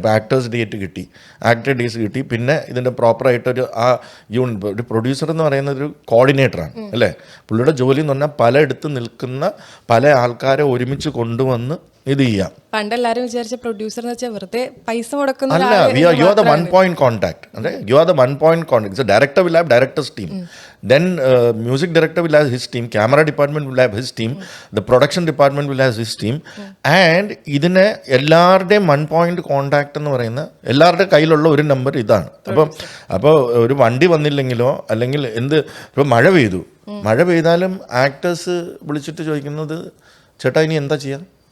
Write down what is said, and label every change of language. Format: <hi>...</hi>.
<ml>അപ്പോൾ actors date കിട്ടി, actor dates കിട്ടി, പിന്നെ ഇതിൻ്റെ പ്രോപ്പറായിട്ടൊരു ഒരു പ്രൊഡ്യൂസർ എന്ന് പറയുന്നത് ഒരു കോർഡിനേറ്ററാണ് അല്ലേ. പുള്ളിയുടെ ജോലി എന്ന് പറഞ്ഞാൽ പലയിടത്ത് നിൽക്കുന്ന പല ആൾക്കാരെ ഒരുമിച്ച് കൊണ്ടുവന്ന് ഇത് ചെയ്യാം. പണ്ടെല്ലാരും വിചാരിച്ച പ്രൊഡ്യൂസർ എന്ന് വെച്ചാൽ വെറുതെ പൈസ മുടക്കുന്ന അല്ല.</ml> <en>You are the 1 point contact. You are the 1 point contact. So director will have director's team. Then music director will have his team. Camera department will have his team. The production department will have his team.</en> <ml>And ഇതിനെ എല്ലാവരുടെയും 1 point contact എന്ന് പറയുന്ന എല്ലാവരുടെ കയ്യിലുള്ള ഒരു number ഇതാണ്. അപ്പോൾ ഒരു വണ്ടി വന്നില്ലെങ്കിലോ, അല്ലെങ്കിൽ ഇപ്പോൾ മഴ പെയ്താലും ആക്ടേഴ്സ് വിളിച്ചിട്ട് ചോദിക്കുന്നത്, ചേട്ടാ ഇനി എന്താ ചെയ്യാം?</ml>